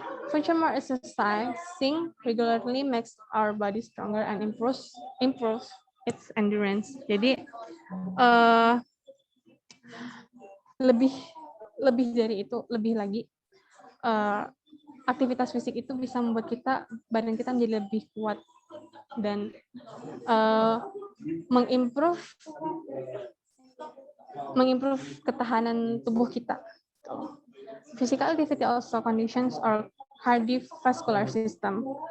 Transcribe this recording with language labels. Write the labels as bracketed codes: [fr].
[en] Furthermore, exercising regularly makes our body stronger and improves its endurance. [id] Jadi lebih dari itu, lebih lagi aktivitas fisik itu bisa membuat badan kita menjadi lebih kuat dan mengimprove ketahanan tubuh kita. [en] Physical activity also conditions our cardiovascular system.